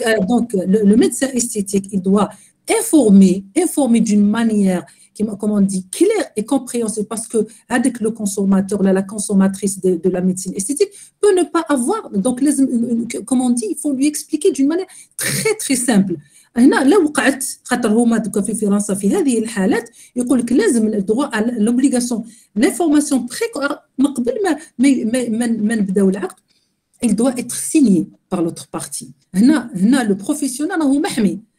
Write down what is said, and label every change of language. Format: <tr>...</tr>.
<fr>Donc, le médecin esthétique, il doit informer d'une manière, comme on dit, claire et compréhensible, parce que avec le consommateur, la consommatrice de la médecine esthétique peut ne pas avoir. Donc, comme on dit, il faut lui expliquer d'une manière très très simple.</fr> <ar>هنا لو وقعت خاطر هما دوكا في فرنسا في هذه الحالات يقول لك لازم</ar> <fr>الدروا لوبليغاسيون لانفورماسيون</fr> <ar>من قبل ما نبداو العقد.</ar> <fr>il doit être signé par l'autre partie.</fr> <ar>هنا le professionnel راهو محمي.</ar>